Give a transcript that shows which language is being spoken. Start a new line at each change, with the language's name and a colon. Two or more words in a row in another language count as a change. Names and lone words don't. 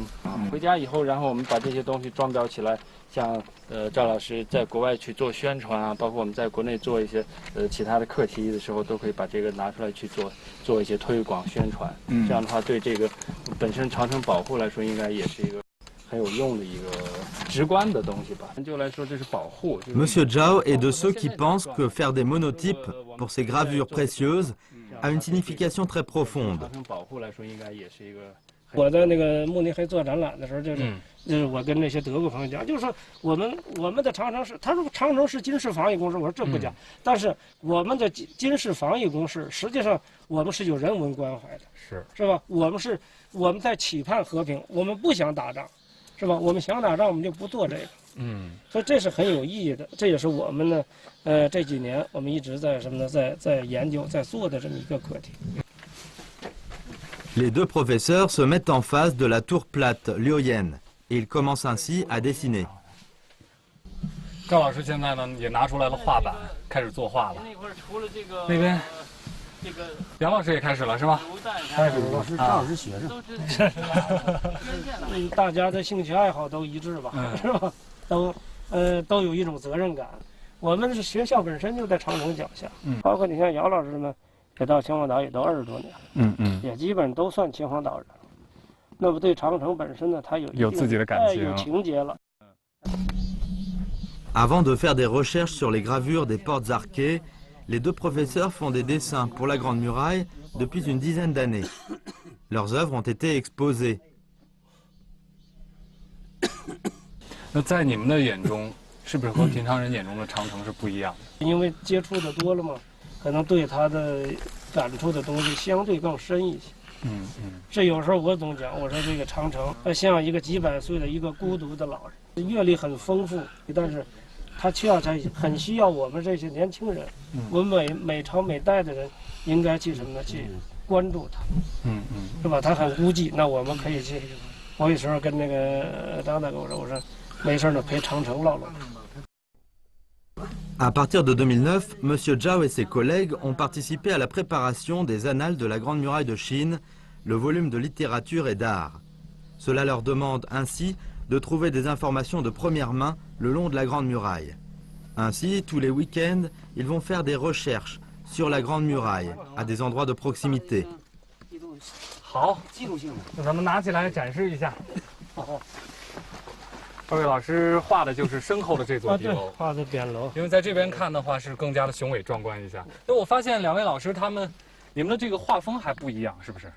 Chinese: 回家以后，然后我们把这些东西装裱起来，像赵老师在国外去做宣传啊，包括我们在国内做一些其他的课题的时候，都可以把这个拿出来去做一些推广宣传。这样的话，对这个本身长城保护来说，应该也是一个很有用的一个直观的东西吧。就来说，这是保护。
French: Monsieur Zhao est de ceux qui pensent que faire des monotypes pour ces gravures précieuses a une signification très profonde.
Chinese: 长城保护来说，应该也是一个。我在那个慕尼黑做展览的时候，就是我跟那些德国朋友讲，就是说我们的长城是，他说长城是军事防御工事，我说这不假，但是我们的军事防御工事，实际上我们是有人文关怀的，是吧？我们在期盼和平，我们不想打仗，是吧？我们想打仗，我们就不做这个，所以这是很有意义的，这也是我们呢，这几年我们一直在什么呢，在研究，在做的这么一个课题。
French: Les deux professeurs se mettent en face de la tour plate lyoyenne et ils commencent ainsi à dessiner.
Chinese: 赵老师现在呢也拿出来了画板，开始作画了。那边，杨老师也开始了是吧？开始了，是赵老师学生。大家的兴趣爱好都一致吧，是吧？都有一种责任感。我们是学校本身就在长城脚下，包括你像姚老师们。也到秦皇岛也都20多年，也基本都算秦皇岛人。那么对长城本身呢，它有自己的感情，有情节了。
French: Avant de faire des recherches sur les gravures des portes arquées, les deux professeurs font des dessins pour la Grande Muraille depuis une dizaine d'années. Leurs œuvres ont été exposées.
Chinese: 那在你们的眼中，是不是和平常人眼中的长城是不一样的？因为接触的多了嘛，可能对它的感触的东西相对更深一些。这有时候我总讲，我说这个长城，像一个几百岁的一个孤独的老人，阅历很丰富，但是他很需要我们这些年轻人，我们每朝每代的人，应该去什么呢？去关注他，是吧？他很孤寂，那我们可以去。我有时候跟那个张大哥我说，没事呢，陪长城唠唠。
French: À partir de 2009, M. Zhao et ses collègues ont participé à la préparation des Annales de la Grande Muraille de Chine, le volume de littérature et d'art. Cela leur demande ainsi de trouver des informations de première main le long de la Grande Muraille. Ainsi, tous les week-ends, ils vont faire des recherches sur la Grande Muraille, à des endroits de proximité.
Chinese: 好，那咱们拿起来展示一下。二位老师画的就是身后的这座壁楼，画的匾楼。因为在这边看的话是更加的雄伟壮观一下。那我发现两位老师你们的这个画风还不一样，是不是？